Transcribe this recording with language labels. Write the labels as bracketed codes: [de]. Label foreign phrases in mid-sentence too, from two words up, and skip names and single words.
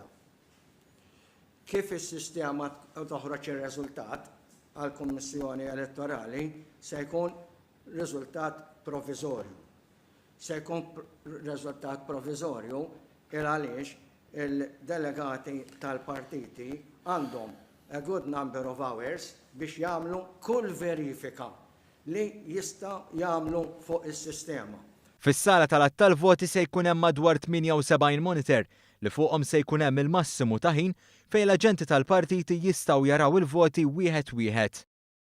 [mt] Kif is-sistema toħroġ ir-riżultat għall-Kummissjoni Elettorali se jkun riżultat proviżorju. Se jkun riżultat proviżorju għaliex il-delegati tal-partiti għandhom [en] a good number of hours [mt] biex jagħmlu kull verifika li jista' jagħmlu fuq is-sistema. Fis-sala tal-att tal-voti se jkun hemm madwar 78 monitor li fuqhom se jkun hemm il-massimu ta' ħin fejn l-aġenti tal-partiti jistgħu jaraw il-voti wieħed wieħed.